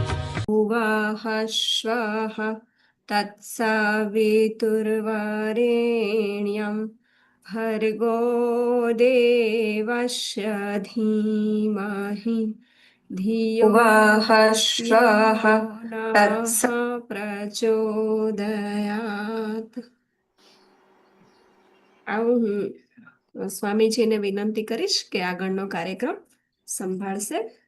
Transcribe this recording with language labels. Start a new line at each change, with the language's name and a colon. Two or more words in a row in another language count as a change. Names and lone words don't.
Sanskrit: भुवः श्वः तत्सवितुर्वरेण्यं भर्गो देवस्य धीमहि धियो वः श्वः तत्स પ્રચોદયાત।
Gujarati: આવું હું સ્વામીજીને વિનંતી કરીશ કે આગળનો કાર્યક્રમ સંભાળશે।